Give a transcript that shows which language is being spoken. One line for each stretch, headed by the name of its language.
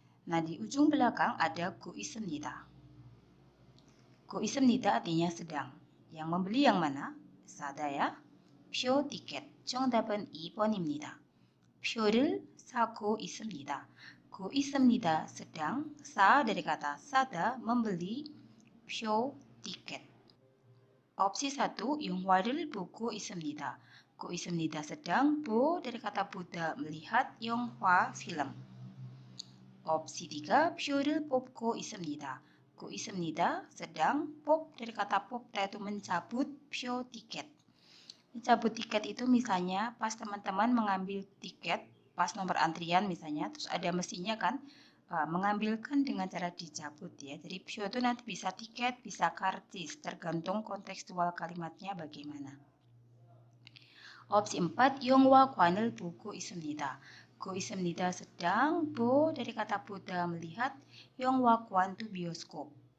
Indonesian: Nah, di ujung belakang ada
Korean: 고 있습니다.
Indonesian: 고 있습니다 artinya sedang. Yang membeli yang mana? 사다 ya. 표 tiket.
Korean: 정답은 2번입니다. 표를 사고 있습니다. 고 있습니다.
Indonesian: sedang, sa dari kata sada, membeli, 표, tiket. Opsi 1,
Korean: 영화를 보고 있습니다. 고 있습니다.
Indonesian: sedang, 보 dari kata 보다, melihat, 영화, film. Opsi 3,
Korean: 표를 뽑고 있습니다. 고 있습니다.
Indonesian: sedang, 뽑 dari kata 뽑다 itu mencabut, 표, tiket. Mencabut tiket itu misalnya pas teman-teman mengambil tiket, pas nomor antrian misalnya, terus ada mesinnya kan, mengambilkan dengan cara dicabut ya. Jadi 표 itu nanti bisa tiket, bisa karcis, tergantung kontekstual kalimatnya bagaimana. Opsi 4,
Korean: 영화관을 보고 있습니다. 보고 있습니다
Indonesian: sedang, 보 dari kata 보다 melihat, 영화관 itu bioskop.